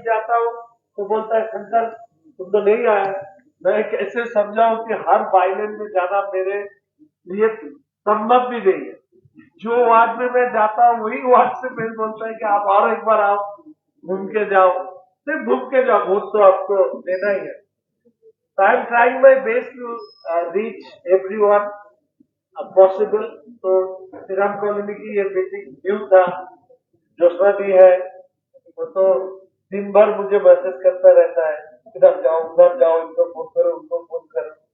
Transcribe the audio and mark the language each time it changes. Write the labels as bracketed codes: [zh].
[hi] जाता हूँ तो बोलता है शंकर तुम तो नहीं आया। मैं कैसे समझाऊं कि हर बाइलेन में जाना मेरे लिए संभव भी नहीं है। जो वार्ड में मैं जाता हूँ वही वार्ड से मेरे बोलता है कि आप और एक बार आओ, घूम के जाओ। सिर्फ घूम के जाओ, वोट तो आपको देना ही है। [en] So I am trying my best to reach everyone possible. [hi] तो श्रीराम कॉलोनी की ये मीटिंग न्यू था, जोशना भी है, वो तो दिन भर मुझे मैसेज करता रहता है, इधर जाओ उधर जाओ, इनको फोन करो उनको फोन करो।